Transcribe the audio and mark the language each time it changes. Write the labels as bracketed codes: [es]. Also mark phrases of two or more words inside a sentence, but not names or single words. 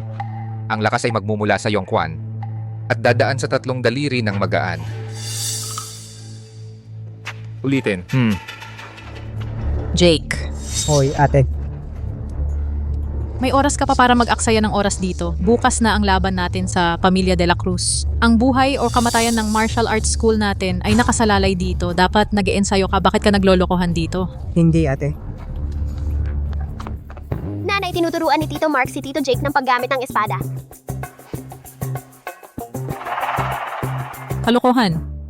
[tl] Ang lakas ay magmumula sa Yongquan at dadaan sa 3 daliri ng magaan. Ulitin. Jake, Hoy, ate. may oras ka pa para mag-aksaya ng oras dito. Bukas na ang laban natin sa Pamilya de la Cruz. Ang buhay o kamatayan ng martial arts school natin ay nakasalalay dito. Dapat nag-iensayo ka. Bakit ka naglolokohan dito? Hindi, ate. Nanay, tinuturuan ni Tito Mark si Tito Jake ng paggamit ng espada. Kalokohan.